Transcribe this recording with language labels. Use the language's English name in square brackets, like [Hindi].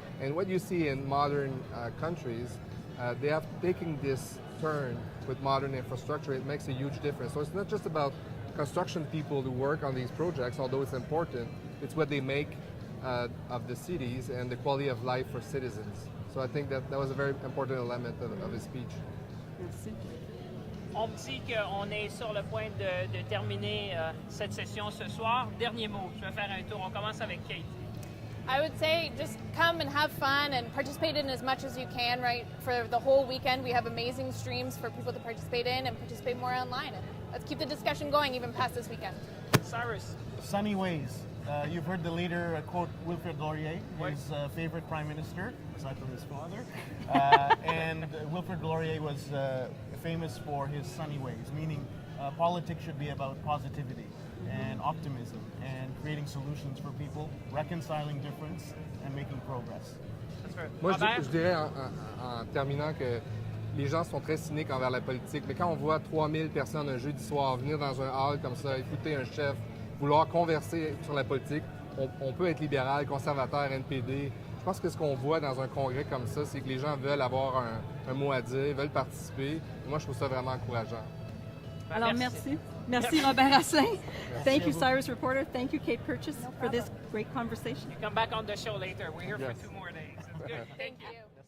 [English] And what you see in modern countries, they have taken this turn with modern infrastructure. It makes a huge difference. So it's not just about construction people who work on these projects, although it's important. It's what they make of the cities and the quality of life for citizens. So I think that was a very important element of his speech. [French] Merci. On me dit qu'on est sur le point de terminer cette session ce soir. Dernier mot, je vais faire un tour. On commence avec Kate. [English] I would say just come and have fun and participate in as much as you can, right? For the whole weekend, we have amazing streams for people to participate in and participate more online. And let's keep the discussion going even past this weekend. Cyrus. Sunny ways. You've heard the leader quote Wilfrid Laurier, his favorite prime minister, aside from his father. And Wilfrid Laurier was famous for his sunny ways, meaning politics should be about positivity and optimism and creating solutions for people, reconciling difference and making progress. [French] Moi, je dirais en terminant que les gens sont très cyniques envers la politique, mais quand on voit 3000 personnes un jeudi soir venir dans un hall comme ça, écouter un chef, vouloir converser sur la politique, on peut être libéral, conservateur, NPD. Je pense que ce qu'on voit dans un congrès comme ça, c'est que les gens veulent avoir un mot à dire, veulent participer. Moi, je trouve ça vraiment encourageant. Alors, merci. Merci, Robert Asselin. [English] Thank you, [French] Cyrus Reporter. [English] Thank you, Kate Purchase, for this great conversation. You come back on the show later. We're here for 2 more days. It's good. Thank you.